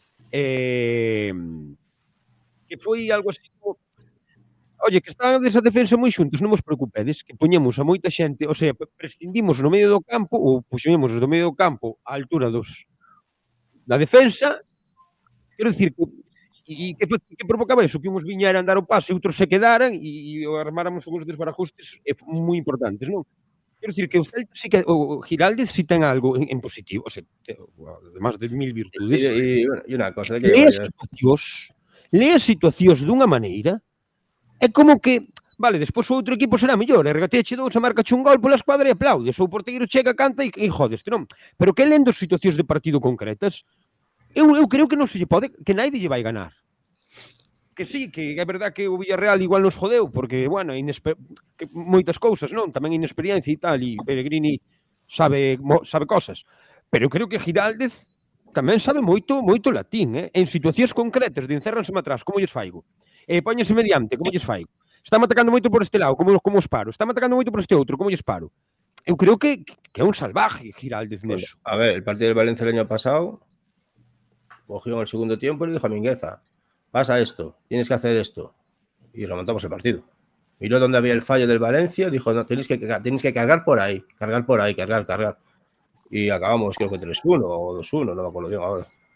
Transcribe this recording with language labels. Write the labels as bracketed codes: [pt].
[gl] Que foi algo así como oye, que están desa defensa moi xuntos, non vos preocupedes, que poñemos a moita xente, o sea, prescindimos no medio do campo ou puxemos do medio do campo á altura da defensa, quero dicir que provocaba eso, que uns viñeran dar o paso e outros se quedaran e armáramos uns desbarajustes moi importantes, non? Quero dicir que o Celta sí que o Giraldez sí ten algo en positivo, o sea, además de mil virtudes. [es] Y una cosa, de que [gl] Lee as situacións dunha maneira. É como que, vale, despois o outro equipo será mellor, e regateache dous e marcache un gol pola escuadra e aplaudes, ou o porteiro chega, canta e jodes, non? Pero que lendo situacións de partido concretas, eu creo que non se lle pode, que naide lle vai ganar. Que sí, que é verdad que o Villarreal igual nos jodeu, porque, bueno, que moitas cousas, non? Tamén inexperiencia e tal, e Pellegrini sabe cosas. Pero eu creo que Giraldez tamén sabe moito latín, En situacións concretas de encerranse atrás, como lles faigo? Póñense mediante, como lles faigo? Están atacando moito por este lado, como os paro? Están atacando moito por este outro, como lles paro? Eu creo que é un salvaje Giraldez neso. [es] A ver, el partido del Valencia el año pasado cogió en el segundo tiempo y le dijo a Mingueza, pasa esto, tienes que hacer esto. Y remontamos el partido. Miró donde había el fallo del Valencia, dijo, no, tienes que cargar por ahí, cargar. Y acabamos, creo que 3-1 o 2-1, no me acuerdo bien ahora.